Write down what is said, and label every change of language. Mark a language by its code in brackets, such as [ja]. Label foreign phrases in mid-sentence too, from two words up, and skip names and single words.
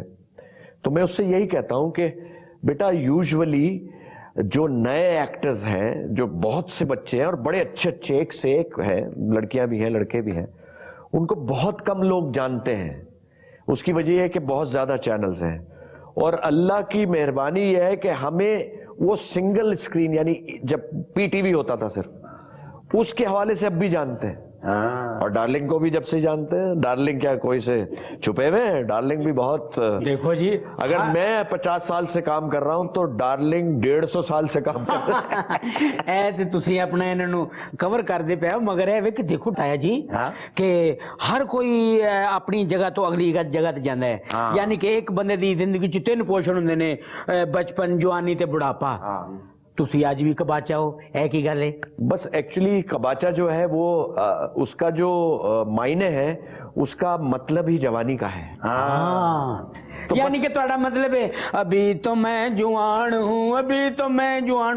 [ur] تو میں اس سے یہی کہتا ہوں کہ بیٹا یوژولی جو نئے ایکٹرز ہیں، جو بہت سے بچے ہیں اور بڑے اچھے اچھے ایک سے ایک ہیں، لڑکیاں بھی ہیں لڑکے بھی ہیں، ان کو بہت کم لوگ جانتے ہیں. اس کی وجہ یہ ہے کہ بہت زیادہ چینلز ہیں، اور اللہ کی مہربانی یہ ہے کہ ہمیں وہ [en] single screen, [ur] یعنی جب پی ٹی وی ہوتا تھا صرف، اس کے حوالے سے اب بھی جانتے ہیں. اور ڈارلنگ کو بھی جب سے جانتے ہیں. ڈارلنگ کیا کوئی سے چھپے ہوئے ہیں؟ ڈارلنگ بھی بہت, دیکھو جی اگر میں 50 سال سے کام کر رہا ہوں تو ڈارلنگ 150 سال سے کام کر رہا ہے. [pa] اے تے تسی اپنے انہاں نو کور کردے پے ہو, مگر اے وے کہ دیکھو تایا جی کہ ہر کوئی اپنی جگہ تو اگلی جگہ تے جاندا ہے. یعنی کہ ایک بندے دی زندگی چ 3 پورشن ہوندے نے, بچپن, جوانی تے بڑھاپا. تسی آج بھی کباچا ہو, اے کی گل ہے؟ [ur] بس ایکچولی کباچا جو ہے وہ اس کا جو معنی ہے اس کا مطلب ہی جوانی کا ہے. یعنی کہ تہاڈا مطلب ہے ابھی تو میں جوان ہوں, ابھی تو میں جوان ہوں.